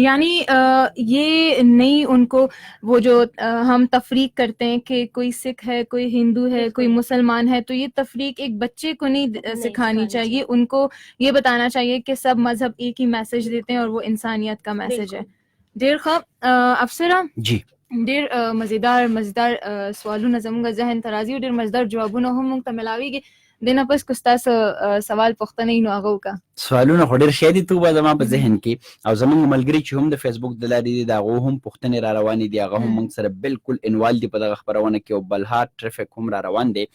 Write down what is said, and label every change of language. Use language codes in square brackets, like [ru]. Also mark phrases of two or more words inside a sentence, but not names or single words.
[ur] یعنی یہ نہیں ان کو وہ جو ہم تفریق کرتے ہیں کہ کوئی سکھ ہے، کوئی ہندو ہے، کوئی مسلمان ہے، تو یہ تفریق ایک بچے کو نہیں سکھانی چاہیے. ان کو یہ بتانا چاہیے کہ سب مذہب ایک ہی میسج دیتے ہیں اور وہ انسانیت کا میسج ہے. [ps] ډیر ښه. افسرہ جی، ډیر مزیدار سوالونه زموږ ذهن ته راځي او ډیر مزیدار جوابونه هم موږ ته ملاویږي. دینه پس که ستاسو سوال پوښتنه نو هغه وکړه. سوالونه خو ډېر ښه دي توبه زما په ذهن کې، او زمونږ ملګري چې هم د فیسبوک د لارې دي د هغو هم پوښتنې را روانې دي، هغه هم موږ سره بالکل انوال دي په دغه خپرونه کې، او بلها ټریفک هم را روان دی.